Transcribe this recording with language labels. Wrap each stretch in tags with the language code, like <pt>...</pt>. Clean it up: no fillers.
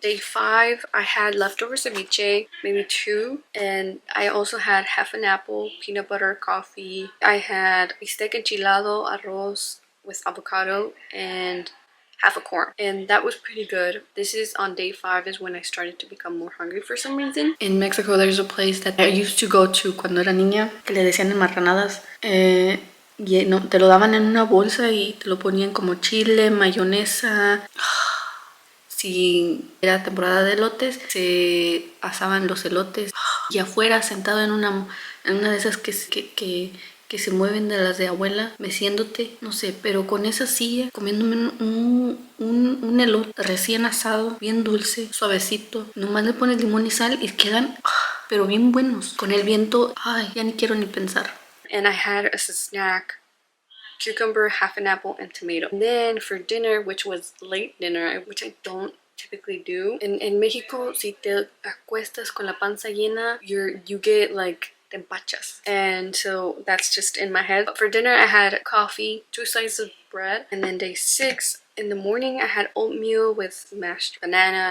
<en>Day 5, I had leftover ceviche, maybe 2, and I also had half an apple, peanut butter, coffee. I had bistec enchilado, arroz with avocado, and half a corn, and that was pretty good. This is on day 5 is when I started to become more hungry for some reason. In Mexico, there's a place that I used to go to</en> <es>cuando era niña, que le decían enmarranadas. Y no, te lo daban en una bolsa y te lo ponían como chile, mayonesa. Si era temporada de elotes, se asaban los elotes. Y afuera, sentado en una de esas que se mueven, de las de abuela, meciéndote, no sé, pero con esa silla, comiéndome un elote recién asado, bien dulce, suavecito. Nomás le pones limón y sal y quedan, pero bien buenos. Con el viento, ay, ya ni quiero ni pensar.</es> <en>And I had as a snack cucumber, half an apple, and tomato. And then for dinner, which was late dinner, which I don't typically do.</en> <es>In Mexico, si te acuestas con la panza llena,</es> <en>you get like</en> <es>te empachas.</es> <en>And so that's just in my head. But for dinner, I had coffee, 2 slices of bread, and then day 6, in the morning, I had oatmeal with mashed banana.</en>